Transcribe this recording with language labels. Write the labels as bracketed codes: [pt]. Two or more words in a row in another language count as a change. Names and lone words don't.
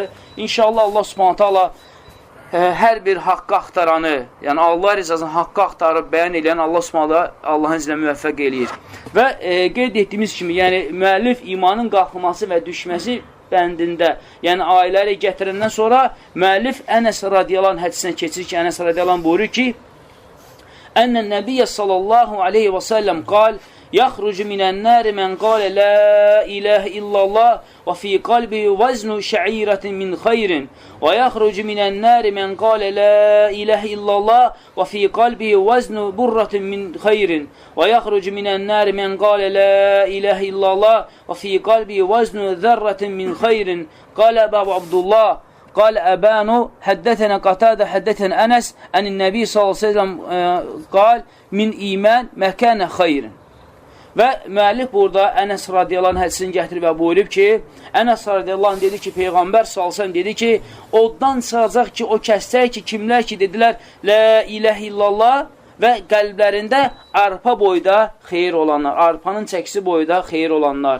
[ar] إن شاء الله الله سبحانه تعالى [az] hər bir haqqı axtaranı, yəni Allah rızasını haqqı axtarıb bəyan edən [ar] الله سبحانه [az] Allahın izni ilə müvəffəq eləyir. Və qeyd etdiyimiz kimi, yəni müəllif imanın qalxması və düşməsi bəndində, yəni ayələri gətirəndən sonra müəllif Ənəs [ar] رضي الله عنه [az] hədisinə keçir ki, Ənəs [ar] رضي الله عنه [az] buyurur ki, [ar] أن النبي صلى الله عليه وسلم قال, يخرج من النار من قال لا إله إلا الله وفي قلبه وزن شعيرة من خير ويخرج من النار من قال لا إله إلا الله وفي قلبه وزن برة من خير ويخرج من النار من قال لا إله إلا الله وفي قلبه وزن ذرة من خير قال أبو عبد الله قال أبان حدثنا قتادة حدثنا أنس أن النبي صلى الله عليه وسلم قال من إيمان مكان خير. [az] Və müəllif burada Ənəs [ar] رضي الله عنه [az] hədisini gətirib və buyurub ki, Ənəs radiyallahu anh dedi ki, Peyğəmbər sallallahu dedi ki, oddan çıxacaq ki, o kəslər ki, kimlər ki, dedilər, [ar] لا إله إلا الله [az] və qəlblərində arpa boyda xeyir olanlar, arpanın çəkisi boyda xeyir olanlar.